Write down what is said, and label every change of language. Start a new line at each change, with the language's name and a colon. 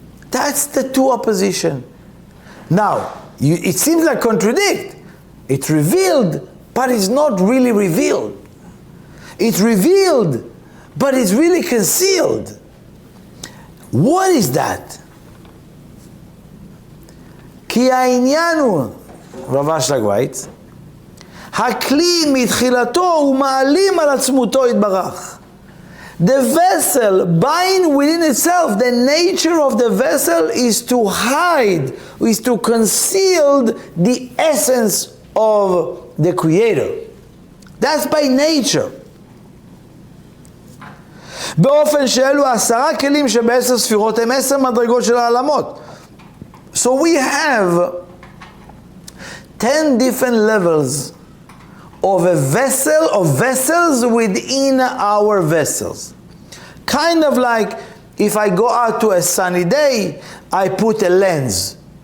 English: That's the two opposition. Now, it seems like contradict. It's revealed, but it's not really revealed. It's revealed, but it's really concealed. What is that?
Hebrew: Ki העניין הוא, רב אשלג writes, הכלי מתחילתו הוא מעלים על עצמותו יתברך.
English: The vessel, bind within itself, the nature of the vessel is to hide, is to conceal the essence of the Creator. That's by nature.
Hebrew: באופן שאלו 10 כלים שב10 ספירות הם 10 מדרגות של העלמות.
English: So we have 10 different levels of a vessel, of vessels within our vessels. Kind of like if I go out to a sunny day, I put a lens.